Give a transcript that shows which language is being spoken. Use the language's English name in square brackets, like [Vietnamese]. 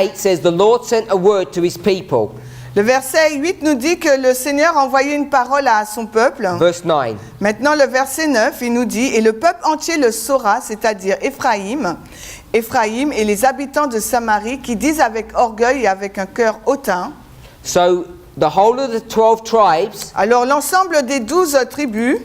[English] 8 says, The Lord sent a word to his people. [French] Le verset 8 nous dit que le Seigneur a envoyé une parole à son peuple. [English] Verse 9. [French] Maintenant, le verset 9, il nous dit « Et le peuple entier le saura, c'est-à-dire Éphraïm et les habitants de Samarie, qui disent avec orgueil et avec un cœur hautain. » [English] So the whole of the 12 tribes, [French] Alors, l'ensemble des 12 tribus,